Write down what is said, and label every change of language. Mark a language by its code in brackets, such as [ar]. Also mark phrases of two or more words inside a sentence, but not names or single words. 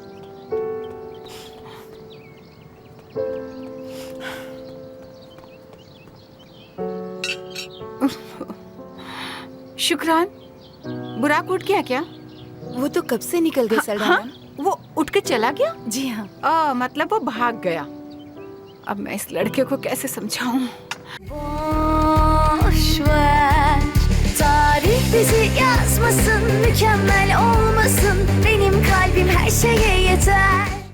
[hi] शुक्रान, बुराक उठ गया क्या? वो तो कब से निकल गए सल्डा। हाँ, वो उठ के चला गया? जी हाँ। मतलब वो भाग गया। अब मैं इस लड़के को कैसे समझाऊं? [tr] Boş ver, tarih bizi yazmasın, mükemmel olmasın, benim kalbim her şeye yeter.